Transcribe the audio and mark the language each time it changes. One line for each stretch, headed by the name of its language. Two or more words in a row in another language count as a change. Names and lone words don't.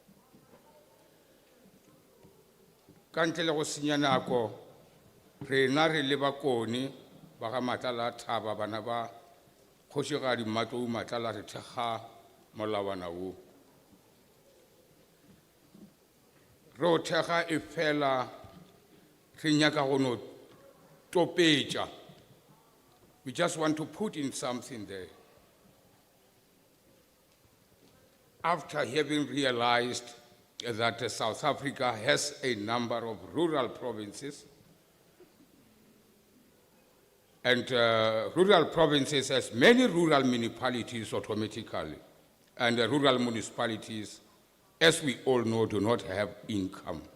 Northern Sotho: Ka ntle le go senya nako, rena re le bakoni ba ga Matala a Thaba, bana ba kgošigadi Mmatou Matala, re thekga molawana wo. Re o thekga e fela re nyaka go no topetša.
English: We just want to put in something there. After having realized that South Africa has a number of rural provinces, and rural provinces has many rural municipalities automatically, and the rural municipalities, as we all know, do not have income.